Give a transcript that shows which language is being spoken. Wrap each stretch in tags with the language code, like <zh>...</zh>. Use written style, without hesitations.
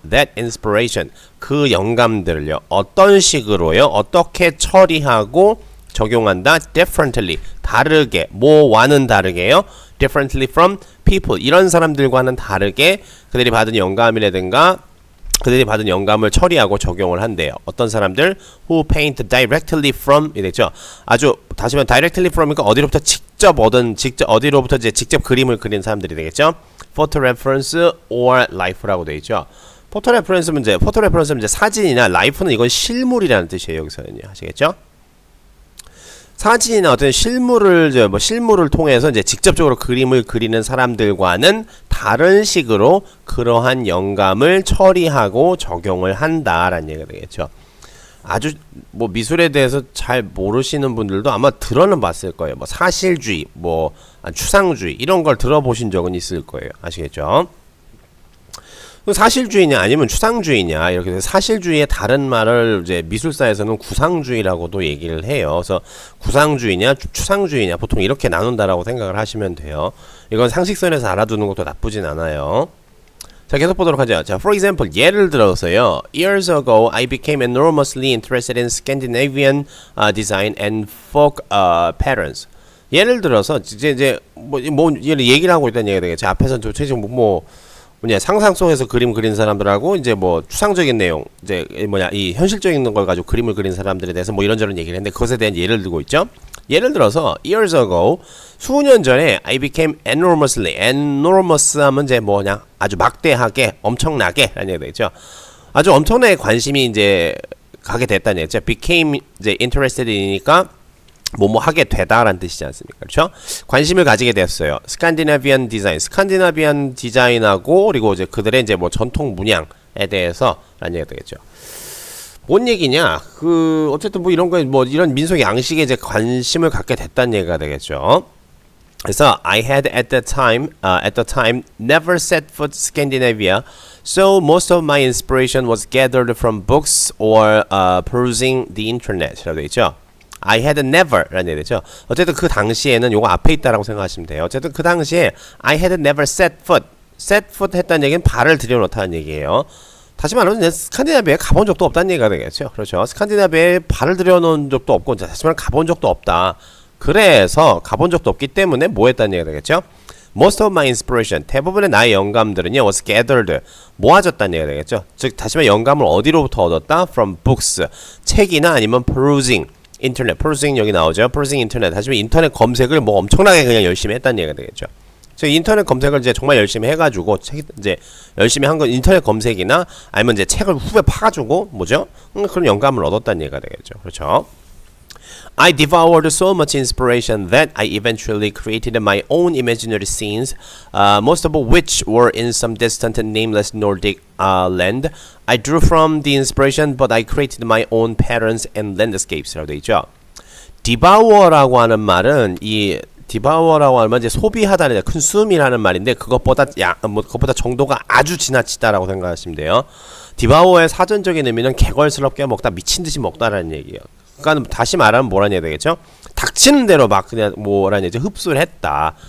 <en>That inspiration</en> <ko>그 영감들을요. 어떤 식으로요? 어떻게 처리하고 적용한다? Differently 다르게 뭐와는 다르게요?</ko> <en>Differently from people</en> <ko>이런 사람들과는 다르게 그들이 받은 영감이라든가 그들이 받은 영감을 처리하고 적용을 한대요. 어떤 사람들?</ko> <en>Who paint directly from 이 되죠.</en> <ko>아주 다시 말하면 directly from이니까 어디로부터 어디로부터 이제 직접 그림을 그린 사람들이 되겠죠.</ko> <en>Photo reference or life라고 되어 있죠.</en> <ko>포토 레퍼런스는 이제 사진이나 life는 이건 실물이라는 뜻이에요. 여기서는요. 아시겠죠? 사진이나 어떤 실물을 통해서 이제 직접적으로 그림을 그리는 사람들과는 다른 식으로 그러한 영감을 처리하고 적용을 한다라는 얘기가 되겠죠. 아주 뭐 미술에 대해서 잘 모르시는 분들도 아마 들어는 봤을 거예요. 뭐 사실주의, 뭐 추상주의 이런 걸 들어보신 적은 있을 거예요. 아시겠죠? 사실주의냐 아니면 추상주의냐 이렇게 해서 사실주의의 다른 말을 이제 미술사에서는 구상주의라고도 얘기를 해요. 그래서 구상주의냐 추상주의냐 보통 이렇게 나눈다라고 생각을 하시면 돼요. 이건 상식선에서 알아두는 것도 나쁘진 않아요. 자, 계속 보도록 하죠. 자,</ko> <en>for example</en> <ko>예를 들어서요.</ko> <en>Years ago I became enormously interested in Scandinavian design and folk patterns.</en> <ko>예를 들어서 이제 뭐 얘기를 하고 있다는 얘기가 되겠죠. 앞에서 도대체 상상 속에서 그림 그린 사람들하고 이제 뭐 추상적인 내용 이제 이 현실적인 걸 가지고 그림을 그린 사람들에 대해서 뭐 이런저런 얘기를 했는데 그것에 대한 예를 들고 있죠. 예를 들어서</ko> <en>years ago</en> <ko>수년 전에 I became enormous 하면 이제 뭐냐 아주 막대하게 엄청나게 라는 얘기가 되겠죠. 아주 엄청나게 관심이 이제 가게 됐다는 얘기죠. became 이제 interessed이니까 뭐뭐 하게 되다라는 뜻이지 않습니까? 그렇죠? 관심을 가지게 됐어요. 스칸디나비안 디자인하고 그리고 이제 그들의 이제 뭐 전통 문양에 대해서 라는 얘기가 되겠죠. 뭔 얘기냐? 어쨌든 뭐 이런 거에 뭐 이런 민속 양식에 이제 관심을 갖게 됐다는 얘기가 되겠죠.</ko> <en>그래서 I had at the time never set foot Scandinavia, so most of my inspiration was gathered from books or perusing the internet라고 되어 있죠. I had never 라는 얘기죠.</en> <ko>어쨌든 그 당시에는 요거 앞에 있다라고 생각하시면 돼요. 어쨌든 그 당시에 I had never set foot 했다는 얘기는 발을 들여놓다는 얘기예요. 다시 말하면 스칸디나비아에 가본 적도 없다는 얘기가 되겠죠. 그렇죠. 스칸디나비아에 발을 들여놓은 적도 없고 다시 말하면 가본 적도 없다. 그래서 가본 적도 없기 때문에 뭐 했다는 얘기가 되겠죠?</ko> <en>Most of my inspiration,</en> <ko>대부분의 나의 영감들은요, was gathered, 모아졌다는 얘기가 되겠죠? 즉, 다시 말해 영감을 어디로부터 얻었다?</ko> <en>From books,</en> <ko>책이나 아니면 perusing, 인터넷, perusing 여기 나오죠? perusing 인터넷, 다시 말해 인터넷 검색을 뭐 엄청나게 그냥 열심히 했다는 얘기가 되겠죠? 즉, 인터넷 검색을 이제 정말 열심히 해가지고, 이제 열심히 한 건 인터넷 검색이나 아니면 이제 책을 후배 파가지고, 뭐죠? 그런 영감을 얻었다는 얘기가 되겠죠? 그렇죠?</ko> <en>I devoured so much inspiration that I eventually created my own imaginary scenes, most of which were in some distant and nameless Nordic land. I drew from the inspiration, but I created my own patterns and landscapes라고 되어 있죠.</en> <ko>devour라고 하는 말은 devour라고 하면 이제 소비하다는 consume이라는 말인데 그것보다 그것보다 정도가 아주 지나치다라고 생각하시면 돼요. devour의 사전적인 의미는 개걸스럽게 먹다, 미친 듯이 먹다라는 얘기예요. 그러니까 다시 말하면 뭐라는 얘기 되겠죠? 닥치는 대로 막 그냥 뭐라는 얘기죠? 흡수를 했다.</ko>